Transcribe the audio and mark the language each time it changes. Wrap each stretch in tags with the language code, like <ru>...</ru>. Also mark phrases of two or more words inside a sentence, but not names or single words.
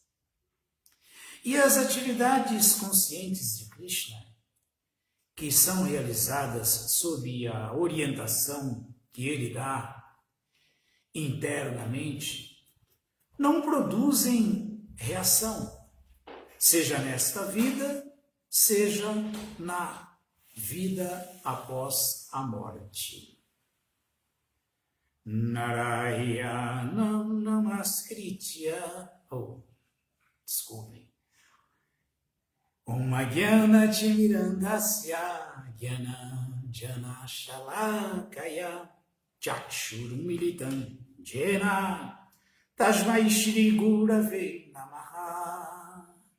<pt>E as atividades conscientes de Krishna, que são realizadas sob a orientação que ele dá internamente, não produzem reação, seja nesta vida, seja na vida após a morte.</pt> <sa>Narayanam namaskritya.</sa> <pt>Desculpe.</pt> <sa>Om Ajnana Timirandasya Jnana Jana Shalakaya Chakshurumilitam Jena Tasmai Shri Gurave Namaha.</sa>